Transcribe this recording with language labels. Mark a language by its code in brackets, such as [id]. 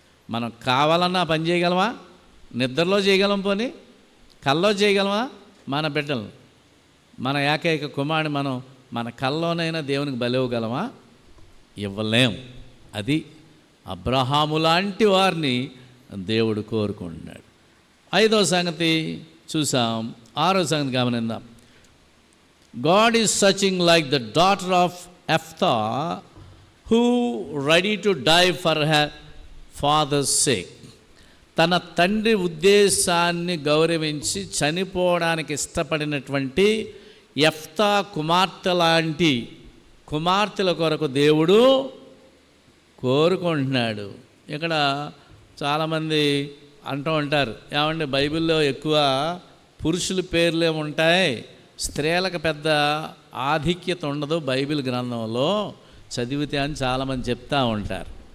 [te] మనం కావాలన్నా పని చేయగలమా? నిద్రలో చేయగలం, పోనీ కల్లో చేయగలమా? మన బిడ్డలు, మన ఏకైక కుమారుని మనం మన కల్లోనైనా దేవునికి బలి ఇవ్వగలమా? ఇవ్వలేం. అది అబ్రహాము లాంటి వారిని దేవుడు కోరుకుంటున్నాడు. 5వ సంగతి చూసాం. 6వ సంగతి గమనిద్దాం. [en] God is searching like the daughter of Ephthah, who ready to die for her father's sake. [te] తన తండ్రి ఉద్దేశాన్ని గౌరవించి చనిపోవడానికి ఇష్టపడినటువంటి యెఫ్తా కుమార్తె లాంటి కుమార్తెల కొరకు దేవుడు కోరుకుంటున్నాడు. ఇక్కడ చాలామంది అంటూ ఉంటారు, ఏమంటే బైబిల్లో ఎక్కువ పురుషుల పేర్లే ఉంటాయి, స్త్రీలకు పెద్ద ఆధిక్యత ఉండదు బైబిల్ గ్రంథంలో చదివితే అని చాలామంది చెప్తూ ఉంటారు.